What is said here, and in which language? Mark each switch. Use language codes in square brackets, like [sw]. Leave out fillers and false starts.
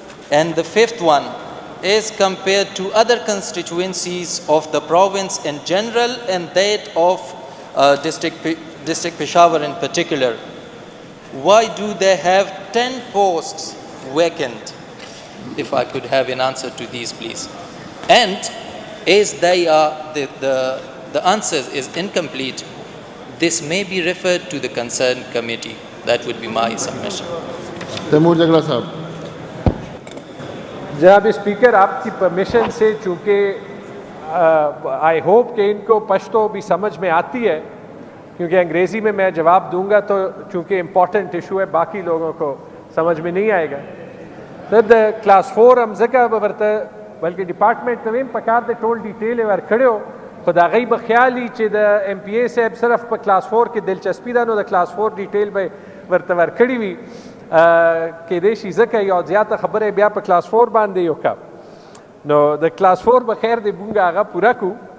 [en] And the fifth one, as compared to other constituencies of the province in general and that of district Peshawar in particular, why do they have 10 posts vacant? If I could have an answer to these, please. And as they are the answer is incomplete, this may be referred to the concerned committee. That would be my submission. [ur] Timur جگلا صاحب. جناب speaker, آپ کی permission سے چونکہ I hope کہ ان کو پشتو بھی سمجھ میں آتی ہے, کیونکہ انگریزی میں میں جواب دوں گا تو چونکہ امپورٹنٹ ایشو ہے باقی لوگوں کو سمجھ میں نہیں آئے گا. [ps] دا کلاس 4 ہم ځکه ورته بلکې ډپارټمنټ ته ویم پکار د ټول ډیټیل یې ورکړی و, خو د هغوی به خیال وي چې د MPA صاحب صرف په کلاس 4 کې دلچسپي ده, نو د کلاس 4 ډیټیل به ورته ورکړي وي. کیدای شي ځکه یو زیاته خبره بیا په کلاس 4 باندې وکړه, نو د کلاس 4 به خیر دی مونږ هغه پوره کړو.